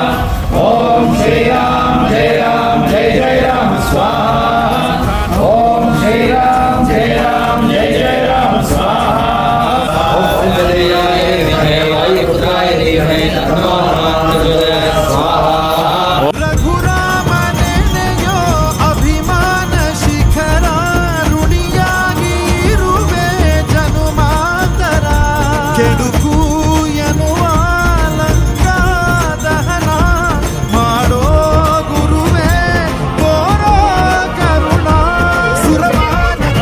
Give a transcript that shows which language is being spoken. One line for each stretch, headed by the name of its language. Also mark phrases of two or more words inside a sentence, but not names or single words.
Sanskrit: ओम श्री राम जय जय राम स्वाहा ओम श्री राम जय जय राम स्वाहा ओम जयाय विद्महे वायुपुत्राय धीमहि तन्नो हनुमत् स्वाहा
Kannada: रघुराम नेನೆಯೋ ಅಭಿಮಾನ ಶಿಖರ ಋಣಿಯಾಗಿ ಇರುವೆ ಜನುಮಾಂತರ ಕೆಡುಕು ಎನ್ನುವ ಲಂಕಾದಹನ ಮಾಡೋ ಗುರುವೇ ಕೋರೋ ಕರುಣ ಸುರಮಾನನ